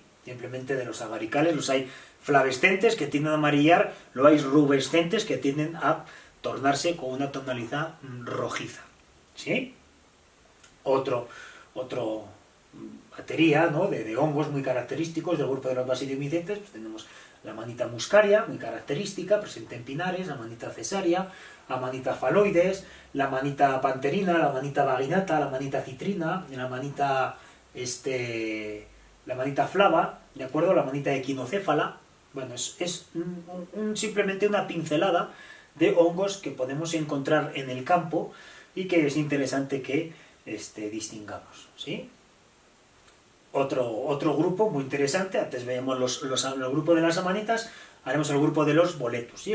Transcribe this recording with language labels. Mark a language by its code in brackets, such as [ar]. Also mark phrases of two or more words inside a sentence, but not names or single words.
[es] Simplemente de los agaricales los hay flavescentes que tienden a amarillar, luego hay rubescentes que tienden a tornarse con una tonalidad rojiza, ¿sí? Otro batería, ¿no?, de hongos muy característicos del grupo de los basidiomicetes. Pues tenemos la Amanita muscaria, muy característica, presente en pinares, la Amanita cesaria, Amanita phalloides, la Amanita panterina, la Amanita vaginata, la Amanita citrina, la Amanita flava, ¿de acuerdo?, la Amanita equinocéfala. Bueno, es simplemente una pincelada de hongos que podemos encontrar en el campo y que es interesante que distingamos, ¿sí? Otro grupo muy interesante, antes veíamos el grupo de las amanitas, haremos el grupo de los boletus, ¿sí?